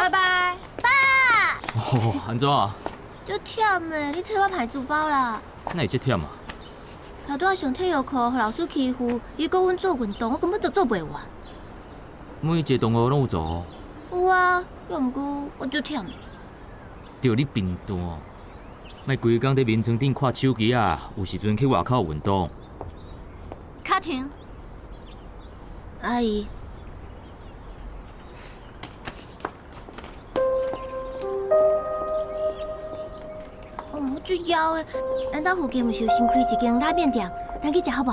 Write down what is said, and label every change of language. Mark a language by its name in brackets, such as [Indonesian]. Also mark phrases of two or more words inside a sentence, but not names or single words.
[Min Nan Chinese] 拜拜。哦，安怎啊？足忝诶，你替我排书包啦。哪会这忝啊？头拄仔上体育课，互老师欺负，伊讲阮做运动，我根本就做袂完。每一个同学拢有做，有啊，要毋过我足忝。着你贫惰，莫规工伫眠床顶看手机啊，有时阵去外口运动。卡婷，阿姨，我足枵诶，咱兜附近毋是有新开一间拉面店，咱去食好无？